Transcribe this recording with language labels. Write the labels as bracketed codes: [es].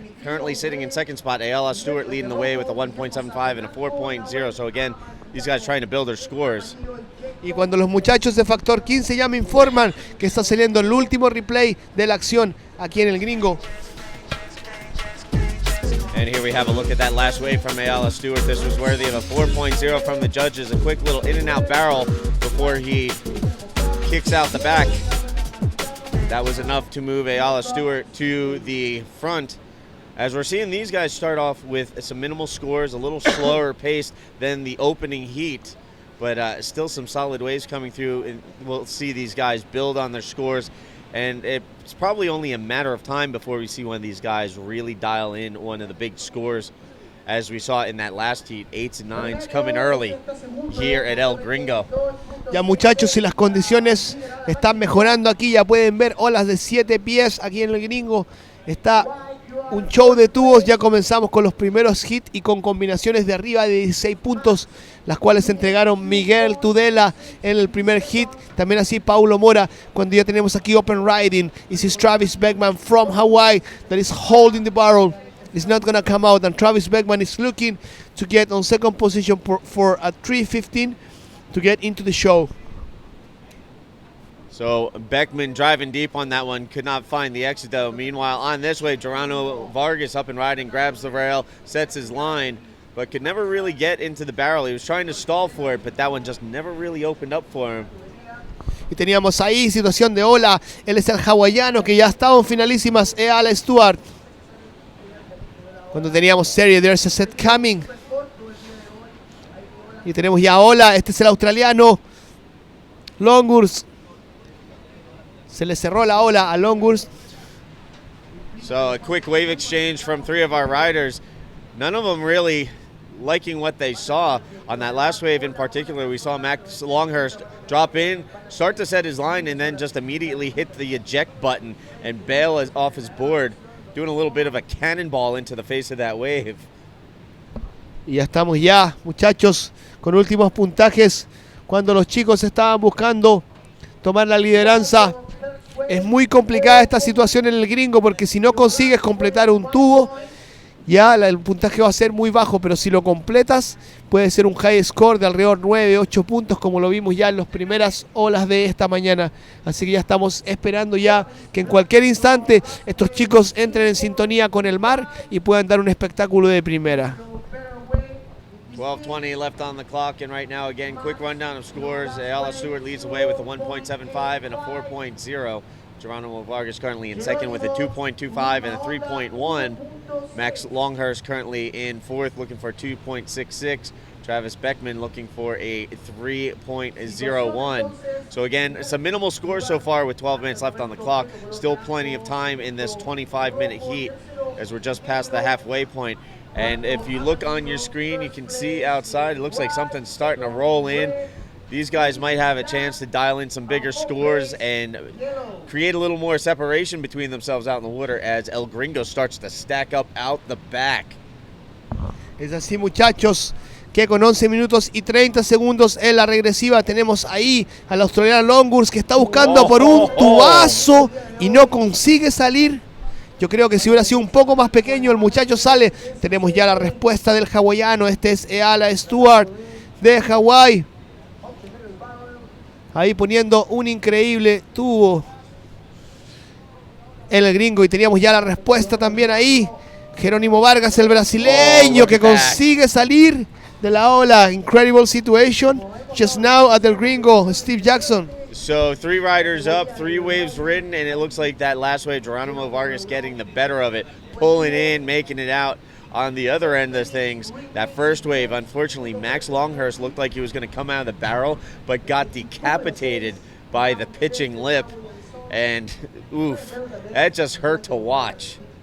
[en] Currently sitting in second spot. Ayala Stewart leading the way with a 1.75 and a 4.0. So again, these guys trying to build their scores. [es] Y cuando los muchachos de Factor 15 ya me informan que está saliendo el último replay de la acción aquí en el Gringo. [en] And here we have a look at that last wave from Ayala Stewart. This was worthy of a 4.0 from the judges. A quick little in and out barrel before he kicks out the back. That was enough to move Ayala Stewart to the front. As we're seeing these guys start off with some minimal scores, a little slower paced than the opening heat, but still some solid waves coming through, and we'll see these guys build on their scores And it's probably only a matter of time before we see one of these guys really dial in one of the big scores, as we saw in that last heat, 8s and 9s coming early here at El Gringo. [es] Ya muchachos, si las condiciones están mejorando aquí, ya pueden ver olas de 7 pies aquí en el Gringo. Está un show de tubos, ya comenzamos con los primeros hits y con combinaciones de arriba de 16 puntos, las cuales entregaron Miguel Tudela en el primer hit, también así Paulo Mora, cuando ya tenemos aquí open riding. [en] This is Travis Beckman from Hawaii that is holding the barrel. It's not going to come out, and Travis Beckman is looking to get on second position for a 3:15 to get into the show. So Beckman driving deep on that one, could not find the exit though. Meanwhile, on this way, Geronimo Vargas up and riding, grabs the rail, sets his line, but could never really get into the barrel. He was trying to stall for it, but that one just never really opened up for him. [es] Y teníamos ahí situación de ola. Él es el hawaiano que ya estaba en finalísimas, Eala Stewart. Cuando teníamos serie, [en] there's a set coming. [es] Y tenemos ya ola. Este es el australiano Longhurst. Se le cerró la ola a Longhurst. [en] So a quick wave exchange from 3 of our riders. None of them really liking what they saw. On that last wave in particular, we saw Max Longhurst drop in, start to set his line, and then just immediately hit the eject button and bail off his board, doing a little bit of a cannonball into the face of that wave. [es] Y ya estamos ya, muchachos, con últimos puntajes. Cuando los chicos estaban buscando tomar la lideranza, es muy complicada esta situación en el Gringo, porque si no consigues completar un tubo, ya el puntaje va a ser muy bajo, pero si lo completas puede ser un high score de alrededor 9-8 puntos, como lo vimos ya en las primeras olas de esta mañana. Así que ya estamos esperando ya que en cualquier instante estos chicos entren en sintonía con el mar y puedan dar un espectáculo de primera. [en] 12:20 left on the clock, and right now, again, quick rundown of scores. Ayala Stewart leads the way with a 1.75 and a 4.0. Geronimo Vargas currently in second with a 2.25 and a 3.1. Max Longhurst currently in fourth, looking for a 2.66. Travis Beckman looking for a 3.01. So again, it's a minimal score so far with 12 minutes left on the clock. Still plenty of time in this 25-minute heat, as we're just past the halfway point. And if you look on your screen, you can see outside, it looks like something's starting to roll in. These guys might have a chance to dial in some bigger scores and create a little more separation between themselves out in the water as El Gringo starts to stack up out the back. [es] Es así, muchachos, que con 11 minutos y 30 segundos en la regresiva tenemos ahí al australiano Longhurst, que está buscando por un tubazo y no consigue salir. Yo creo que si hubiera sido un poco más pequeño, el muchacho sale. Tenemos ya la respuesta del hawaiano. Este es Eala Stewart de Hawái. Ahí poniendo un increíble tubo en el Gringo. Y teníamos ya la respuesta también ahí. Jerónimo Vargas, el brasileño, que consigue salir de la ola. [en] Incredible situation just now at el Gringo. Steve Jackson. So 3 riders up, 3 waves ridden, and it looks like that last wave, Geronimo Vargas getting the better of it, pulling in, making it out on the other end of things. That first wave, unfortunately, Max Longhurst looked like he was going to come out of the barrel, but got decapitated by the pitching lip, and oof, that just hurt to watch.